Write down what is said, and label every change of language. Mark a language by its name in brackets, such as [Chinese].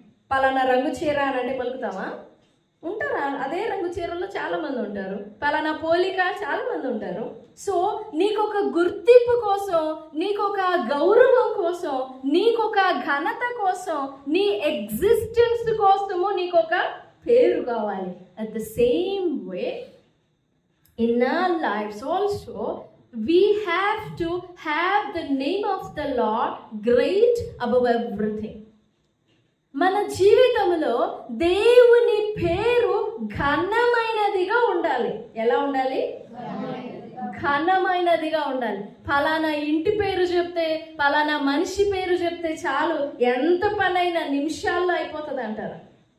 [Telugu] పలానా రంగు చీర అని అంటే పలుకుతావా? ఉంటారా? అదే రంగు చీరలో చాలా మంది ఉంటారు. పలానా పోలిక చాలా మంది ఉంటారు. సో నీకొక గుర్తింపు కోసం, నీకొక గౌరవం కోసం, నీకొక ఘనత కోసం, నీ ఎగ్జిస్టెన్స్ కోసము నీకొక పేరు కావాలి. [English] At the same way in our lives also we have to have the name of the Lord great above everything. [Telugu] మన జీవితంలో దేవుని పేరు ఘనమైనదిగా ఉండాలి. ఎలా ఉండాలి? ఘనమైనదిగా ఉండాలి. ఫలానా ఇంటి పేరు చెప్తే, ఫలానా మనిషి పేరు చెప్తే చాలు, ఎంత పనైనా నిమిషాల్లో అయిపోతుంది అంటారు.